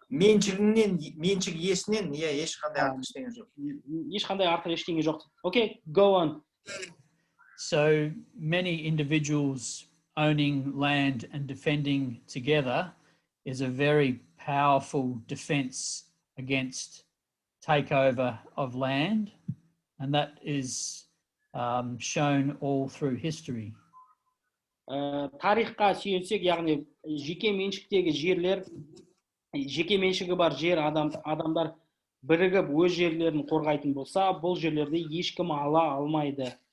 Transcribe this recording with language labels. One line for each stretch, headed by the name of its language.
Kazakh: меншік иесінен ешқандай артық ештеңе жоқ. Ешқандай артық ештеңе жоқ.
English: Okay, go on. So many individuals owning land and defending together is a very powerful defense against takeover of land, and that is shown all through history.
Kazakh: Тарихқа сүйенсек, яғни жеке меншіктегі жерлер, жеке меншігі бар жер адамдар бірігіп өз жерлерін қорғайтын болса, бұл жерлерді ешкім ала алмайды.